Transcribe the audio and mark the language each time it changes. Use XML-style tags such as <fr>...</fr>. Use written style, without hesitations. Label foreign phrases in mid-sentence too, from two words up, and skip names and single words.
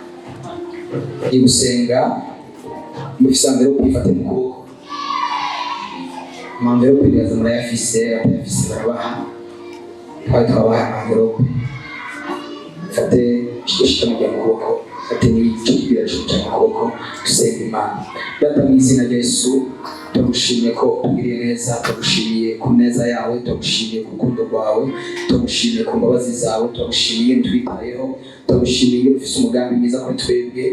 <rn>Ibusenga mufisandero kwifata mu kuboko. Mandero kwiraza murayafise, atayafise barabaha. Twabaha mandero. Fate ishika mu kuboko, fate n'ikibira cy'uca mu kuboko, dusenge Imana. Data mu izina rya Yesu, tugushimiye ko ugiriye neza, tugushimiye ku neza yawe, tugushimiye ku rukundo rwawe, tugushimiye ku mbabazi zawe, tugushimiye twitayeho, tugushimiye ufise umugambi mwiza kuri twebwe.</rn>